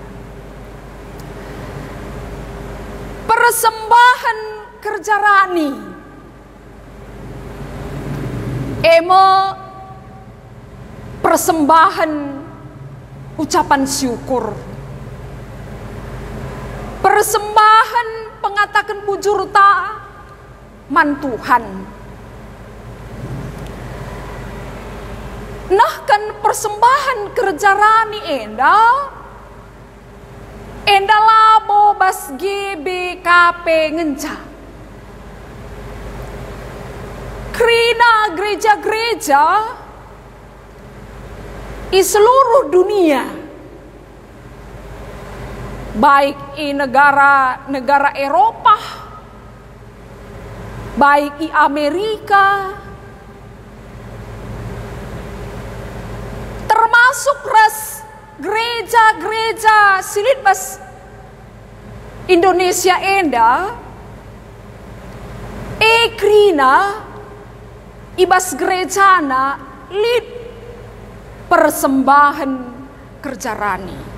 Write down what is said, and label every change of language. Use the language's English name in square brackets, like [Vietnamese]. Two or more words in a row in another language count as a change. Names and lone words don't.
[Batak Karo] Persembahan kerja rani emo persembahan ucapan syukur, persembahan pengatakan bujur ta man Tuhan. Nah kan persembahan kerja rani enda labo bas GBKP ngenca. [Indonesian] Krina gereja-gereja di seluruh dunia, baik di negara Eropa, baik di Amerika, termasuk gereja-gereja [Batak Karo] silit bas Indonesia enda krina ibas gerejana lid persembahan kerja rani.